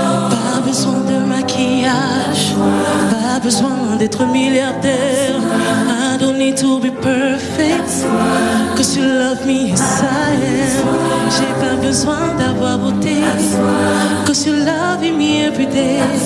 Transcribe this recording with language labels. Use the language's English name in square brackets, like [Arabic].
[French] Pas besoin de maquillage. besoin d'être milliardaire. [English] I don't need to be perfect, 'cause you love me as I am. [French] J'ai pas besoin d'avoir beauté, [English] 'cause you love me every day.